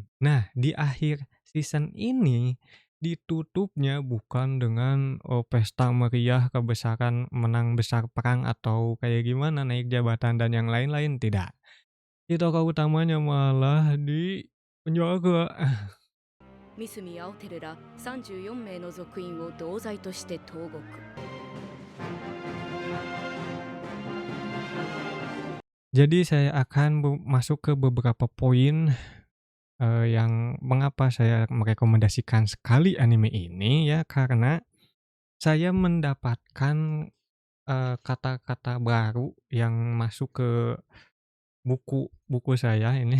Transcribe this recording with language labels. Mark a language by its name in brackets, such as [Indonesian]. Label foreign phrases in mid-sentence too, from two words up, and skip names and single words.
[Indonesian] Nah, di akhir season ini, ditutupnya bukan dengan, pesta meriah kebesaran menang besar perang atau kayak gimana, naik jabatan dan yang lain-lain, tidak. Si tokoh utamanya malah di penjara. [Japanese] 三角青輝ら34名の属員を同罪として投獄。 [Indonesian] Jadi saya akan masuk ke beberapa poin, yang mengapa saya merekomendasikan sekali anime ini ya, karena saya mendapatkan, kata-kata baru yang masuk ke buku buku saya ini.